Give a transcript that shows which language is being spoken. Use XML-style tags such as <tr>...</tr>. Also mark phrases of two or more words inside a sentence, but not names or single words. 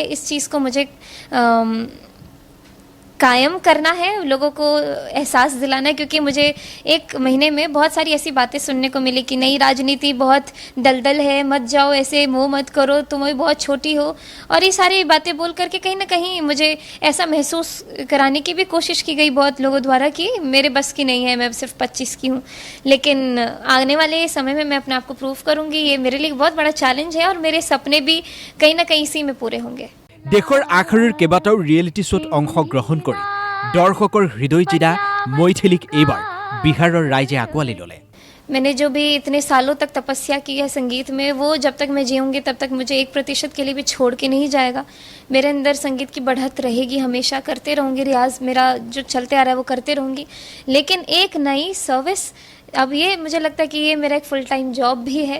<hi>इस चीज़ को मुझे कायम करना है, लोगों को एहसास दिलाना है, क्योंकि मुझे एक महीने में बहुत सारी ऐसी बातें सुनने को मिली कि नई राजनीति बहुत दलदल है, मत जाओ ऐसे, मुँह मत करो, तुम भी बहुत छोटी हो, और ये सारी बातें बोल करके कहीं ना कहीं मुझे ऐसा महसूस कराने की भी कोशिश की गई बहुत लोगों द्वारा कि मेरे बस की नहीं है, मैं सिर्फ 25 की हूँ। लेकिन आने वाले समय में मैं अपने आप को प्रूव करूँगी। ये मेरे लिए बहुत बड़ा चैलेंज है, और मेरे सपने भी कहीं ना कहीं इसी में पूरे होंगे।</hi> <as>দেশৰ আগশাৰীৰ কেইবাটাও ৰিয়েলিটি শ্ব'ত অংশগ্ৰহণ কৰি দৰ্শকৰ হৃদয় জিনা মৈথিলীক এইবাৰ বিহাৰৰ ৰাইজে আঁকোৱালি ল'লে।</as> <hi>मैंने जो भी इतने सालों तक तपस्या की है संगीत में, वो जब तक मैं जीऊँगी तब तक मुझे 1% के लिए भी छोड़ के नहीं जाएगा। मेरे अंदर संगीत की बढ़त रहेगी, हमेशा करते रहूँगी। रियाज मेरा जो चलते आ रहा है वो करते रहूँगी, लेकिन एक नई सर्विस, अब ये मुझे लगता है कि ये मेरा एक</hi> <en>full time job</en> <hi>भी है।</hi>